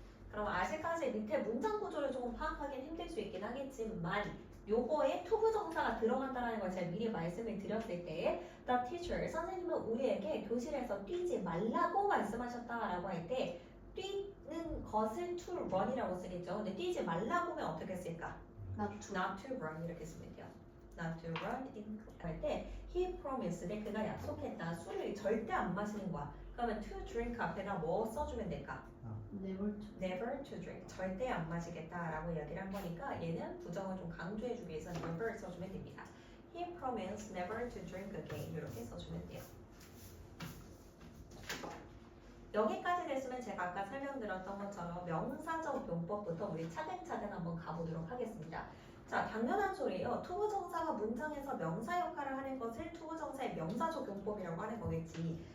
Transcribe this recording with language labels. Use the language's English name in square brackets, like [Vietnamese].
[Korean] 그럼 아직까지 밑에 문장 구조를 조금 파악하기는 힘들 수 있긴 하겠지만 요거에 투부정사가 들어간다는 걸 제가 미리 말씀을 드렸을 때 [English] The teacher, [Korean] 선생님은 우리에게 교실에서 뛰지 말라고 말씀하셨다라고 할 때 뛰는 것을 to run이라고 쓰겠죠. 근데 뛰지 말라고 하면 어떻게 쓸까? [English] Not to run [Korean] 이렇게 쓰면 돼요. [English] Not to run [Korean] 할 때 [English] He promised, [Korean] 그가 약속했다. 술을 절대 안 마시는 거야. 그러면 to drink 앞에다 뭐 써주면 될까? [English] Never to drink. [Korean] 절대 안 마시겠다라고 이야기를 한 거니까 얘는 부정을 좀 강조해주기 위해서 never 써주면 됩니다. [English] He promised never to drink again. [Korean] 이렇게 써주면 돼요. 여기까지 됐으면 제가 아까 설명드렸던 것처럼 명사적 용법부터 우리 차근차근 한번 가보도록 하겠습니다. 자, 당연한 소리예요. 투부정사가 문장에서 명사 역할을 하는 것을 투부정사의 명사적 용법이라고 하는 거겠지.